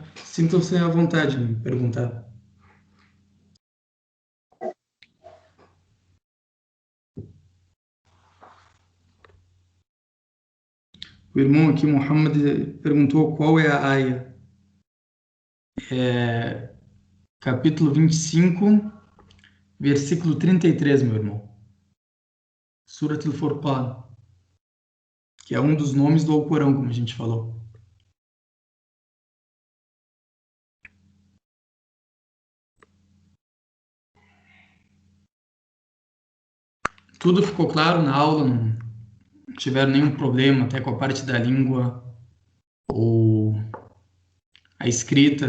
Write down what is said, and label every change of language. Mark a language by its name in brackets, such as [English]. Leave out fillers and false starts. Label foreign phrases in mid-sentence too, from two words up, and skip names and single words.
[Portuguese] Sintam-se à vontade de me perguntar. O irmão aqui, Muhammad, perguntou qual é a aia. Capítulo 25, versículo 33, meu irmão. Surat al-Furqan, que é um dos nomes do Alcorão, como a gente falou. Tudo ficou claro na aula, não tiveram nenhum problema, até com a parte da língua ou a escrita.